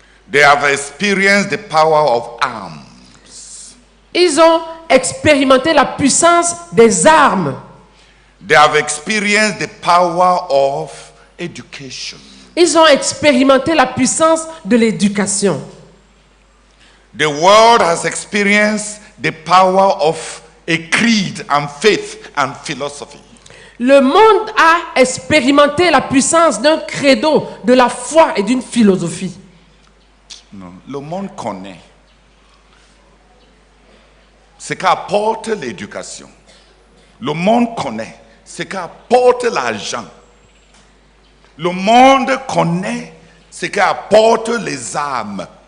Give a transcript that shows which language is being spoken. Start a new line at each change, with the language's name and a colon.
English: They have experienced the power of arms.
French: Ils ont expérimenté la puissance des armes.
English: They have experienced the power of education.
French: Ils ont expérimenté la puissance de l'éducation.
English: The world has experienced the power of a creed and faith and philosophy.
French: Le monde a expérimenté la puissance d'un credo, de la foi et d'une philosophie. Non, le monde connaît ce qu'apporte l'éducation. Le monde connaît ce qu'apporte l'argent. Le monde connaît ce qu'apporte les armes.